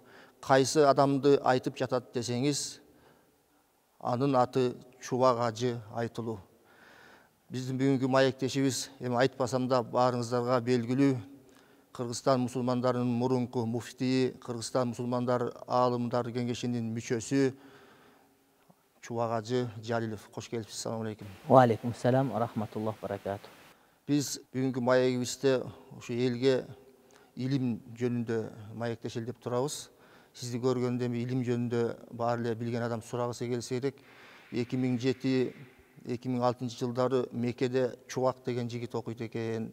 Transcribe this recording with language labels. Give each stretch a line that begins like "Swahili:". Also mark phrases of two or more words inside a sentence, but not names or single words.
Kyrgyz: Кайсы адамды айтып жатат десеңиз, анын аты Чубак Ажы Айтылуу. Биздин бүгүнкү маектешибиз, эми айтпасам да баарыңыздарга белгилүү, Кыргызстан мусулмандарынын мурунку муфтии, Кыргызстан мусулмандар аалымдар кеңешинин мүчөсү Чубак Ажы Жалилов. Кош келипсиз.
Arabic: السلام عليكم. وعليكم السلام ورحمة الله بركاته.
Kyrgyz: Биз бүгүнкү маегибизде ушу элге илим жөнүндө маектешели деп турабыз. Сизди көргөндө эми илим жөнүндө баары эле билген адам сурагысы келсе керек. 2007-2006 жылдары Меккеде Чубак деген жигит окуйт экен.